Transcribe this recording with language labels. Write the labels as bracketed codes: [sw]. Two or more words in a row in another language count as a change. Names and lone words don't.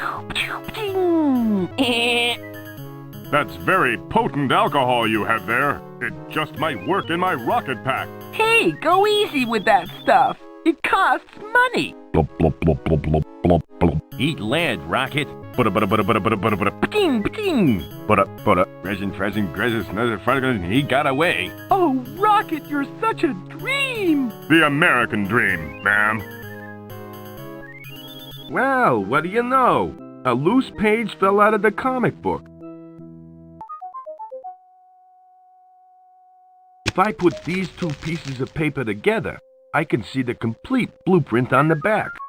[en] That's very potent alcohol you have there. It just might work in my rocket pack. Hey, go easy with that stuff. It costs money. Blop, blop, blop, blop, blop, blop, blop. Eat lead, Rocket. Bada, bada, bada, bada, bada, bada, bada. Ping, ping! Bada, bada. He got away. Oh, Rocket, you're such a dream. The American dream, ma'am. Well, what do you know? A loose page fell out of the comic book. If I put these two pieces of paper together, I can see the complete blueprint on the back.